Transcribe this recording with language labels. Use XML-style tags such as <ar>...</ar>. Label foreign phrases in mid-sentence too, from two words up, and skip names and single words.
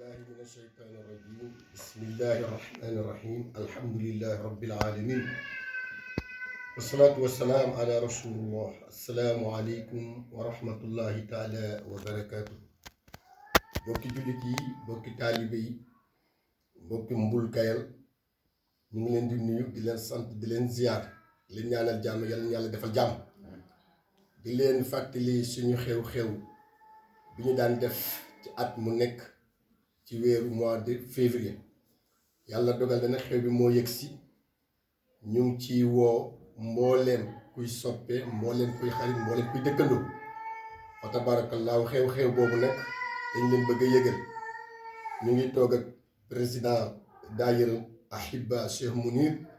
<ar>بالله من الشيطان الرجيم بسم الله الرحمن الرحيم الحمد لله رب العالمين والصلاة والسلام على رسول الله السلام عليكم ورحمة الله تعالى وبركاته</ar> <wo>bokki jullit yi bokki taalibe yi bokki Mbul Kayal ñu ngi leen di nuyu di leen sant di leen ziar di leen ñaanal jàmm yàlla defal jàmm di leen fàttali suñu xew-xew bi ñu daan def ci at mu nekk ci weeru</wo> <fr>mois de février</fr> <wo>yàlla dogal na xew bi moo yegg si ñu ngi ci woo mbooleem kuy soppe mbooleem kuy xarit mbooleem kuy dëkkandoo fa tabaarakallaahu xew-xew boobu nag dañ leen bëgg a yëgal ñu ngi toog ak président daayira Ahibba Cheikh Mounir</wo>